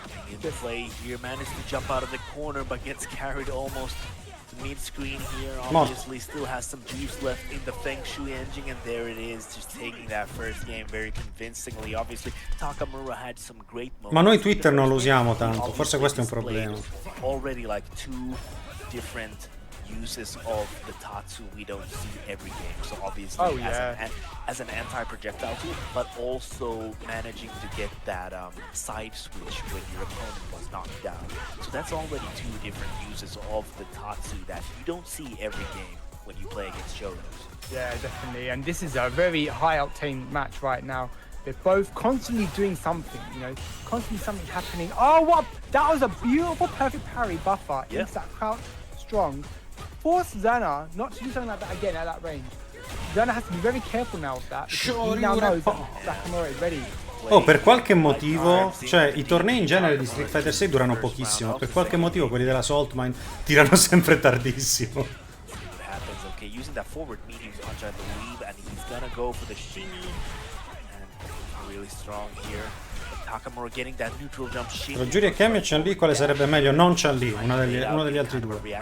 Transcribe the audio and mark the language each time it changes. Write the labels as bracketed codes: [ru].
[en] In the play here, managed to jump out of the corner, but gets carried almost mid-screen here. Obviously still has some juice left in the Feng Shui engine, and there it is, just taking that first game very convincingly. Obviously Takamura had some great moments. [it] Ma noi Twitter non lo usiamo tanto, forse questo è un problema. [en] Already like 2 different uses of the Tatsu we don't see every game. So obviously as an anti-projectile tool, but also managing to get that side switch when your opponent was knocked down. So that's already 2 different uses of the Tatsu that you don't see every game when you play against Shotos. Yeah, definitely. And this is a very high-octane match right now. They're both constantly doing something, you know, constantly something happening. Oh, what? That was a beautiful, perfect parry buffer into that crouch strong. Force Zera not to do something like that again at that range. Zera has to be very careful now of that, because he now knows that Takamura is ready. [it] Oh, per qualche motivo, cioè i tornei in genere di Street Fighter 6 durano pochissimo, per qualche motivo quelli della Saltmine tirano sempre tardissimo. [en] Okay, using that forward medium punch, I believe, and he's gonna go for the shinny, and really strong here. Takamura getting that neutral jump shinny. [it] Tra Jury e Kemi e Chun-Li quale sarebbe meglio? Non Chun-Li, uno degli altri due.